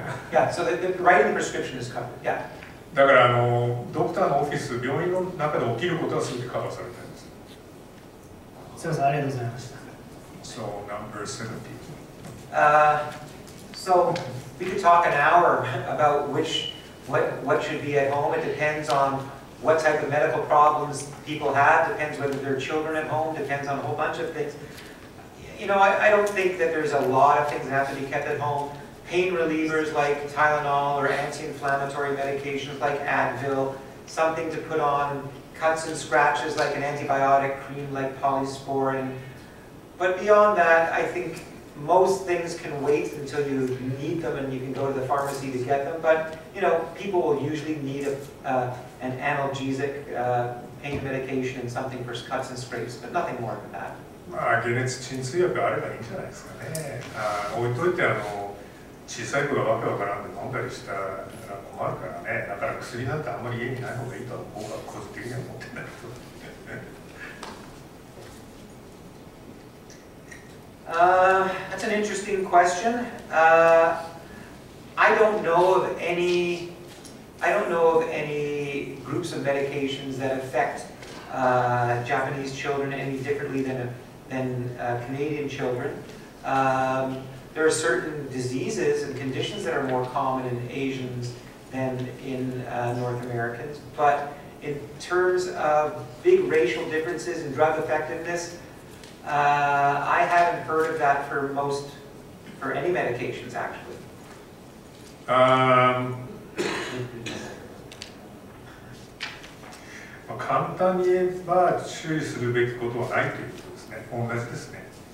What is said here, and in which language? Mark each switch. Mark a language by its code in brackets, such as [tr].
[en] Yeah, so the writing the prescription is covered. Yeah. [ja] だからドクターのオフィス、病院の中で起きることは全てカバーされてるんです。すみません、ありがとうございました。 [en] So number 70. So we could talk an hour about what should be at home. It depends on what type of medical problems people have. Depends whether there are children at home. Depends on a whole bunch of things. You know, I don't think that there's a lot of things that have to be kept at home. Pain relievers like Tylenol or anti-inflammatory medications like Advil, something to put on cuts and scratches like an antibiotic cream like polysporin. But beyond that, I think most things can wait until you need them and you can go to the pharmacy to get them. But, you know, people will usually need an analgesic pain medication and something for cuts and scrapes, but nothing more than that. [ja] まあ解熱鎮痛薬あればいいんじゃないですかね。置いといて小さい子がわけわからんで飲んだりしたら困るからね。だから薬なんてあんまり家にない方がいいとは僕は個人的には思ってんだけど。 [en] That's an interesting question. I don't know of any groups of medications that affect Japanese children any differently than Canadian children. There are certain diseases and conditions that are more common in Asians than in North Americans, but in terms of big racial differences in drug effectiveness, I haven't heard of that for any medications actually. [ja] 簡単に言えば注意するべきことはないということですね。同じですね。